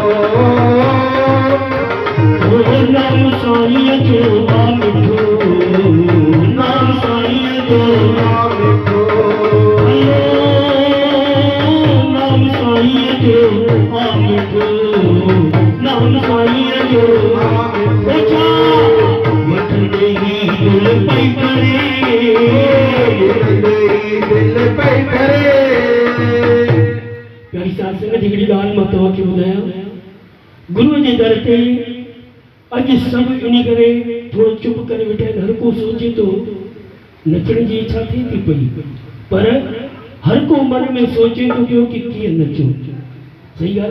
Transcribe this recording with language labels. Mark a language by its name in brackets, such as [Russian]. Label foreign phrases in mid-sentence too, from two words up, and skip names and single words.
[Sindhi] नाम साईं जो मिठो नाम साईं जो मिठो नाम साईं जो मिठो नाम साईं जो ओछा वठंदे ही दिल पई करे दिल पे करे प्यारी साथ संगत हिकिड़ी ॻाल्हि मां तव्हांखे ॿुधायां गुरुअ जे दर ते अॼु सभु इन करे थोरो चुप करे वेठा आहिनि हर को सोचे थो नचण जी इच्छा थिए थी पई पर हर को मन में सोचे थो पियो कि कीअं नचूं सही ॻाल्हि